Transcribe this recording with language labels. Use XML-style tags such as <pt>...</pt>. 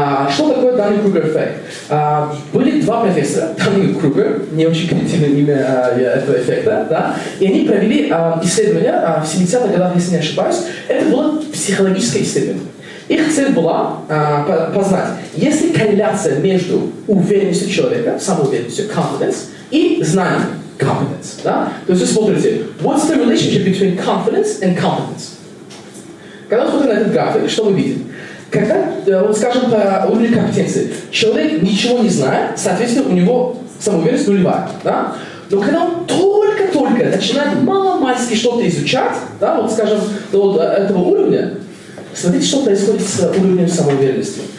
<ru>Что такое Dunning-Kruger эффект? Были два профессора, Dunning-Kruger, не очень креативное имя этого эффекта, да? И они провели исследования в 70-х годах, если не ошибаюсь. Это было психологическое исследование. Их цель была познать, есть ли корреляция между уверенностью человека, самоуверенностью, confidence, и знанием, competence. Да? То есть вы смотрите,</ru> <en>what's the relationship between confidence and competence?</en> <ru>Когда мы смотрим на этот график, что мы видим? Когда, вот скажем, по уровню компетенции, человек ничего не знает, соответственно, у него самоуверенность нулевая. Да? Но когда он только-только начинает мало-мальски что-то изучать, да, вот скажем, до вот этого уровня, смотрите, что происходит с уровнем самоуверенности.</ru>